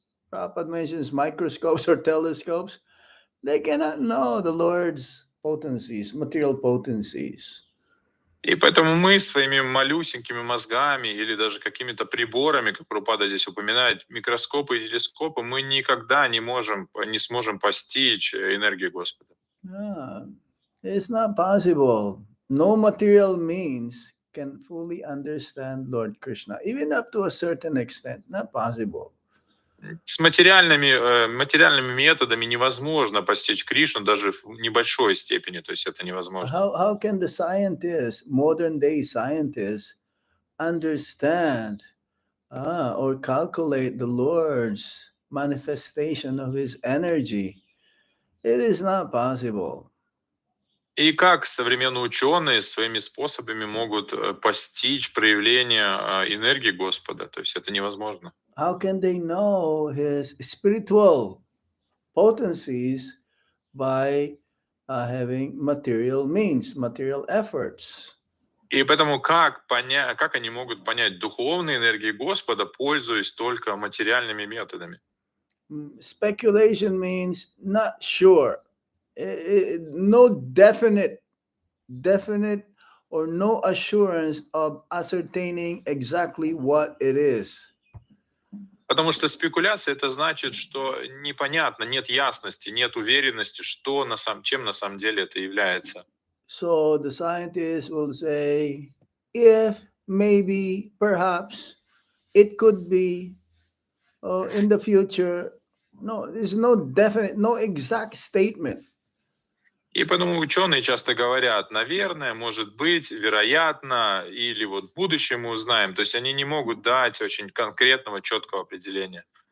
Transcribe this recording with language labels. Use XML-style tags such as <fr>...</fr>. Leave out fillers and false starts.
<en>Prabhupada mentions microscopes or telescopes. They cannot know the Lord's potencies, material potencies.</en> <ru>И поэтому мы своими малюсенькими мозгами или даже какими-то приборами, как Прабхупада здесь упоминает, микроскопы и телескопы, мы никогда не сможем постичь энергию Господа.</ru> <en>It's not possible. No material means can fully understand Lord Krishna, even up to a certain extent. Not possible.</en> <ru>С материальными методами невозможно постичь Кришну даже в небольшой степени, то есть это невозможно.</ru> <en>How can the scientists, modern day scientists, understand or calculate the Lord's manifestation of his energy? It is not possible.</en> <ru>И как современные ученые своими способами могут постичь проявление энергии Господа, то есть это невозможно.</ru> <en>How can they know his spiritual potencies by having material means, material efforts?</en> <ru>И поэтому как они могут понять духовные энергии Господа, пользуясь только материальными методами?</ru> <en>Speculation means not sure. No definite or no assurance of ascertaining exactly what it is.</en> <ru>Потому что спекуляция — это значит, что непонятно, нет ясности, нет уверенности, чем на самом деле это является.</ru> <en>So the scientists will say, if, maybe, perhaps, it could be in the future. No, there's no definite, no exact statement.</en> <ru>И поэтому ученые часто говорят, наверное, может быть, вероятно, или вот в будущем мы узнаем. То есть они не могут дать очень конкретного, четкого определения.</ru>